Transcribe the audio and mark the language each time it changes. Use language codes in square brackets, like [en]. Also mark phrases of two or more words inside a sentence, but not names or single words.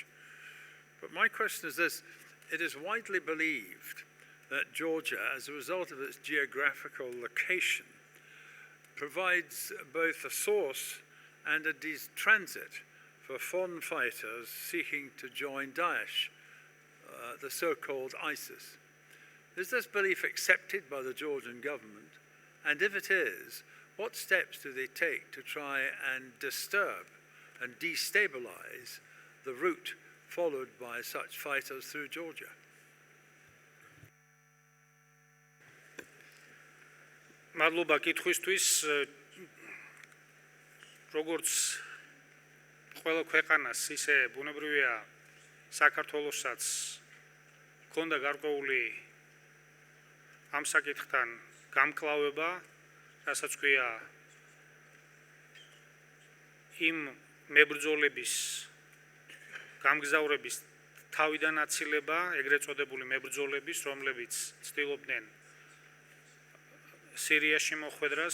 [en] But my question is this: it is widely believed that Georgia, as a result of its geographical location, provides both a source and a transit for foreign fighters seeking to join Daesh, the so-called ISIS. Is this belief accepted by the Georgian government? And if it is, what steps do they take to try and disturb and destabilize the route followed by such fighters through Georgia. [ka] მადლობა კითხვისთვის. როგორც ყველა ქვეყანას, ისე ბუნებრივია საქართველოსაც ქონდა გარკვეული ამ საკითხთან გამკლავება, რასაც ქვია იმ მებრძოლების გამგზავრების თავიდან აცილება, ეგრეთ წოდებული მებრძოლების, რომლებიც ცდილობდნენ სირიაში მოხვედრას.